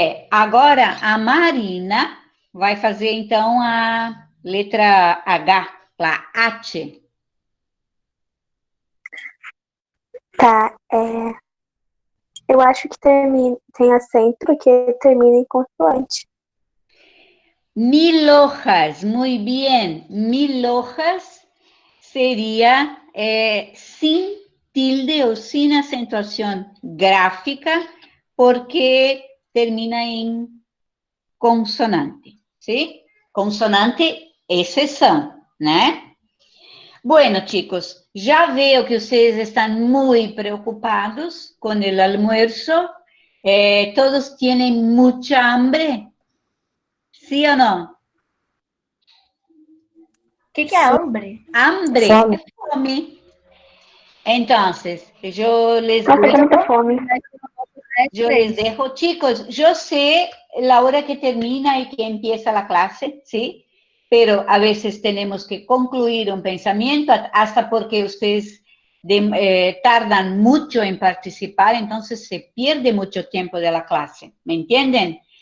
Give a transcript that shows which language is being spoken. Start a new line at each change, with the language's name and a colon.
Portuguese: Agora a Marina vai fazer, então, a letra H, a H. Tá, eu acho que tem acento porque termina em consoante.
Spanish: 1000 hojas, muy bien. 1000 hojas sería sin tilde o sin acentuación gráfica, porque termina en consonante, ¿sí?
Portuguese: Consonante, exceção, né?
Spanish: Bueno, chicos,
Portuguese: já veo que vocês estão muito preocupados com o almuerzo. Todos têm muita hambre, ¿sí ou não? O que é hambre?
Spanish: Hambre,
Portuguese: Fome. fome.
Spanish: Entonces, yo les
Portuguese: Nossa, eu tenho muita fome.
Spanish: Yo les dejo, chicos, yo sé la hora que termina y que empieza la clase, ¿sí? Pero a veces tenemos que concluir un pensamiento, hasta porque ustedes tardan mucho en participar, entonces se pierde mucho tiempo de la clase, ¿me entienden?